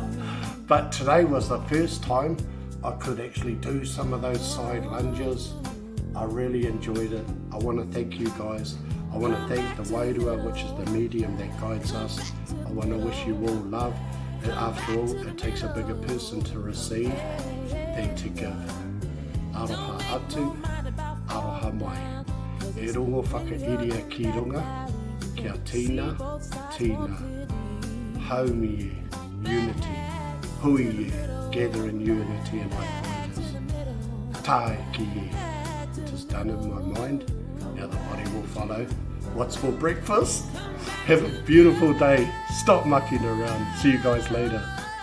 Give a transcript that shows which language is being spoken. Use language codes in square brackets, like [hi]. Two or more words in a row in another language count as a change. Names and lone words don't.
[en] But today was the first time I could actually do some of those side lunges. I really enjoyed it. I want to thank you guys. I want to thank the wairua, which is the medium that guides us. I want to wish you all love. And after all, it takes a bigger person to receive than to give. [mi] Aroha atu, aroha mai. E rongo whakairia ki runga, kia tina, haumi e, unity, hui e, [en] gather in unity and like-mindedness. [mi] Tae ki e, [en] it is done in my mind. Now the body will follow. What's for breakfast? Have a beautiful day. Stop mucking around. See you guys later.